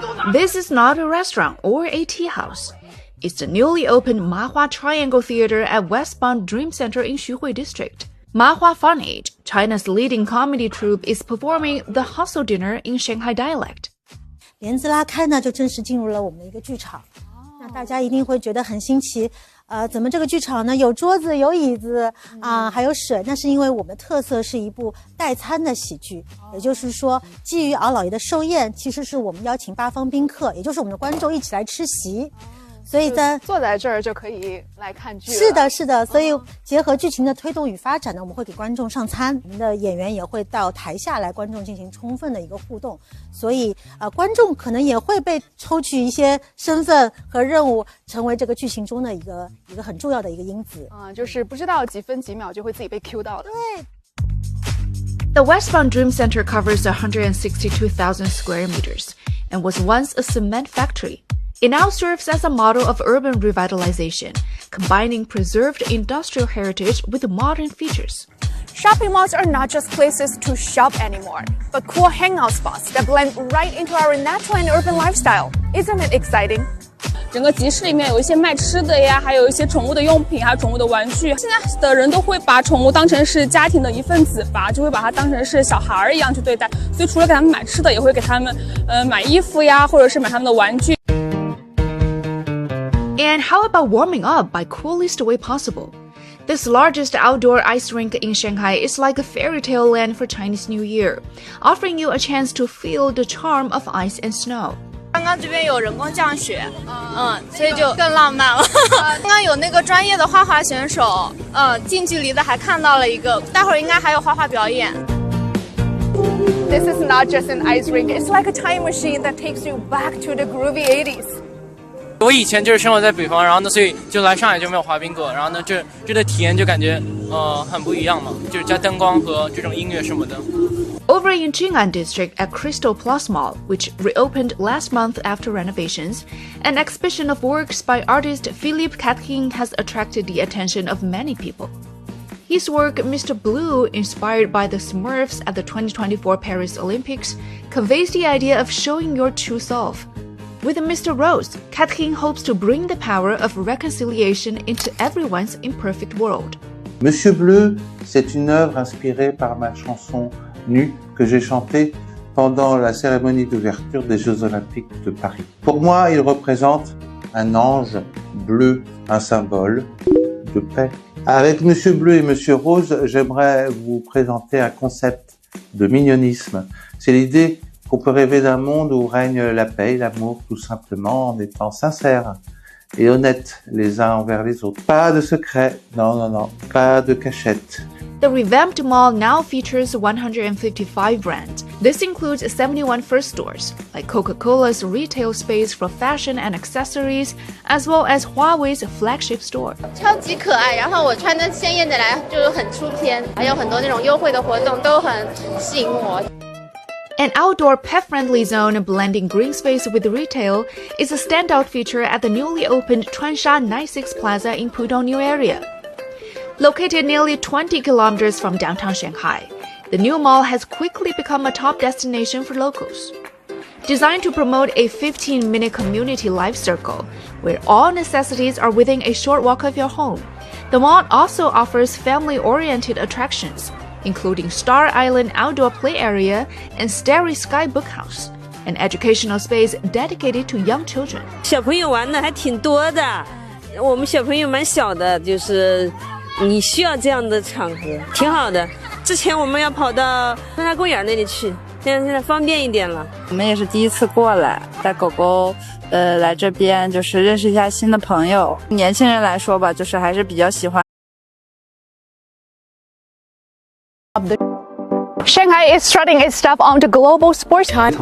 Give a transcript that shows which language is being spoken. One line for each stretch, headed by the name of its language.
English: This is not a restaurant or a tea house. It's the newly opened Mahua Triangle Theater at Westbound Dream Center in Xuhui District. Mahua Fun Age, China's leading comedy troupe, is performing The Hustle Dinner in Shanghai dialect.
Chinese: 帘子拉开呢，就正式进入了我们的一个剧场。那大家一定会觉得很新奇，怎么这个剧场呢？有桌子，有椅子还有水。那是因为我们特色是一部代餐的喜剧，也就是说，基于敖老爷的寿宴，其实是我们邀请八方宾客，也就是我们的观众一起来吃席。所以坐在这儿就可以来看剧了。是的，是的。所以结合剧情的推动与发展呢，我们会给观众上餐，我们的演员也会到台下来观众进行充分的一个互动。所以观众可能也会被抽取一些身份和任务，成为这个剧情中的一个很重要的一个因子。就是不知道几分几秒就会自己被 Q 到的。对。
English: The Westbound Dream Center covers 162,000 square meters and was once a cement factory. It now serves as a model of urban revitalization, combining preserved industrial heritage with modern features. Shopping malls are not just places to shop anymore, but cool hangout spots that blend right into our natural and urban lifestyle. Isn't it exciting?
Chinese: 整个集市里面有一些卖吃的呀，还有一些宠物的用品，还有宠物的玩具。现在的人都会把宠物当成是家庭的一份子吧，就会把它当成是小孩一样去对待。所以除了给他们买吃的，也会给他们买衣服呀，或者是买他们的玩具。
English: And how about warming up by coolest way possible? This largest outdoor ice rink in Shanghai is like a fairy tale land for Chinese New Year, offering you a chance to feel the charm of ice and snow.
Chinese: 刚刚这边有人工降雪，所以就更浪漫了。刚刚有那个专业的花滑选手，近距离的还看到了一个，待会儿应该还有花滑表演。
English: This is not just an ice rink, it's like a time machine that takes you back to the groovy 80s.
Chinese: 我以前就是生活在北方，然后呢，所以就来上海就没有滑冰过，然后呢，这个体验就感觉很不一样嘛，就是加灯光和这种音乐什么的。
English: Over in Jing'an District at Crystal Plus Mall, which reopened last month after renovations, an exhibition of works by artist Philippe Catherine has attracted the attention of many people. His work, Mr. Blue, inspired by the Smurfs at the 2024 Paris Olympics, conveys the idea of showing your true self. With Mr. Rose, Catherine hopes to bring the power of reconciliation into everyone's imperfect world.
French: Monsieur Bleu, c'est une œuvre inspirée par ma chanson Nue que j'ai chantée pendant la cérémonie d'ouverture des Jeux Olympiques de Paris. Pour moi, il représente un ange bleu, un symbole de paix. Avec Monsieur Bleu et Monsieur Rose, j'aimerais vous présenter un concept de mignonisme. C'est l'idée qu'on peut rêver d'un monde où règne la paix et l'amour, tout simplement en étant sincères et honnêtes les uns envers les autres. Pas de secret, non, pas de cachette.
English: The revamped mall now features 155 brands. This includes 71 first stores, like Coca-Cola's retail space for fashion and accessories, as well as Huawei's flagship store.
Chinese: 超级可爱，然后我穿得鲜艳的来就很出片，还有很多那种优惠的活动都很吸引我。
English: An outdoor pet-friendly zone blending green space with retail is a standout feature at the newly opened Chuansha 96 Plaza in Pudong New Area. Located nearly 20 kilometers from downtown Shanghai, the new mall has quickly become a top destination for locals. Designed to promote a 15-minute community life circle, where all necessities are within a short walk of your home, the mall also offers family-oriented attractions, including Star Island Outdoor Play Area and Starry Sky Bookhouse, an educational space dedicated to young children.
Chinese: 小朋友玩的还挺多的，我们小朋友蛮小的，就是你需要这样的场合，挺好的。之前我们要跑到中山公园那里去，现在方便一点了。我们也是第一次过来，带狗狗来这边就是认识一下新的朋友。年轻人来说吧，就是还是比较喜欢。
English: Shanghai is strutting its stuff onto global sports.